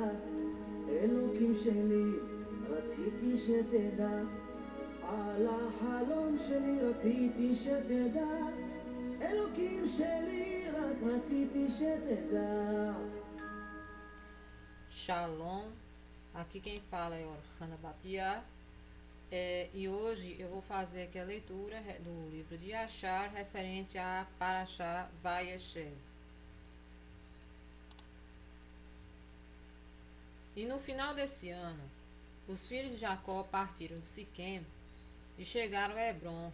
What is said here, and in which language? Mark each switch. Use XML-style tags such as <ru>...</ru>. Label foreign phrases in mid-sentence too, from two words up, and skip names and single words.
<he>אלוקים שלי, רציתי שתדע, על החלום שלי רציתי שתדע. אלוקים שלי, רק רציתי שתדע.</he> <pt>Shalom, aqui quem fala é Orhana Batia. E hoje eu vou fazer aqui a leitura do livro de Yashar referente a Parashá Vayeshev. E no final desse ano, os filhos de Jacó partiram de Siquém e chegaram a Hebron.</pt>